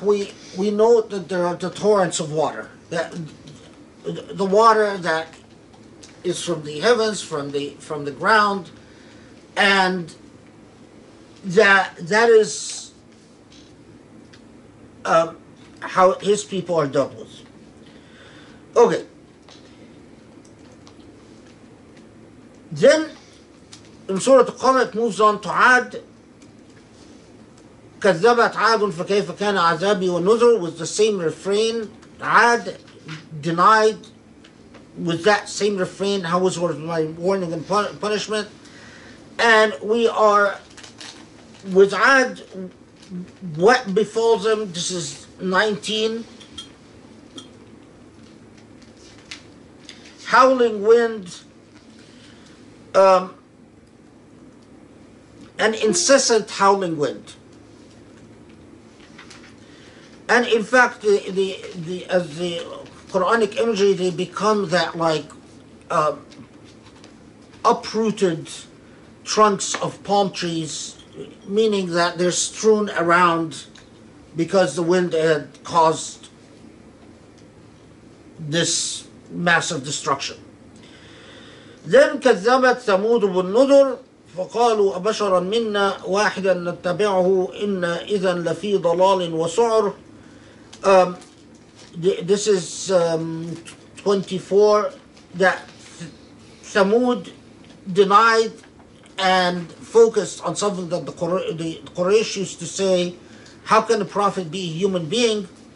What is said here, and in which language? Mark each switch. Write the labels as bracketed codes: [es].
[en] We know that there are the torrents of water, that the water that is from the heavens, from the ground, and that is how his people are dealt with. Okay. Then in Surah Qamar it moves on to Ad. [ar] كذبت عاد فكيف كان عذابي ونذر, [en] with the same refrain. Ad denied with that same refrain, how was my warning and punishment. And we are with Ad, what befalls them. This is 19. Howling wind, an incessant howling wind. And in fact, as the Quranic imagery, they become that like uprooted trunks of palm trees, meaning that they're strewn around because the wind had caused this massive destruction. Then [ar] كذبت ثمود بالنذر فقالوا أبشرا منا واحدا نتبعه إنا إذا لفي ضلال وسعر. [en] This is 24, that Thamud denied and focused on something that the Quraysh used to say, how can a prophet be a human being?